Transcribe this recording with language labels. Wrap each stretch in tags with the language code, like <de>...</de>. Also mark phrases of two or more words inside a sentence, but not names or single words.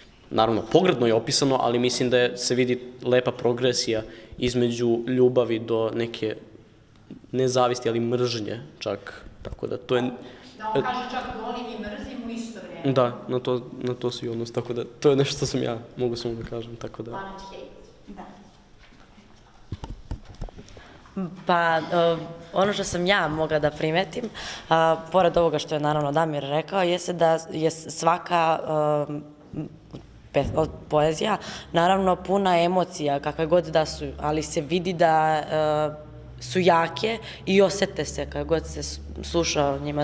<sr>Mislim, naravno, pogrdno je opisano, ali mislim da se vidi lepa progresija između ljubavi do neke nezavisti, ali mržnje čak, tako da to je... Da on kaže čak volim i mrzim u isto vreme. Da, na to se i odnos, tako da to je nešto što sam ja, mogu samo da kažem, tako da...</sr> <en>Love and hate.</en> <sr>Da. Pa, ono što sam ja mogla da primetim, pored ovoga što je naravno Damir rekao, jeste da je svaka poezija naravno puna emocija, kakve god da su, ali se vidi da su jake i osete se kada god se sluša o njima.</sr>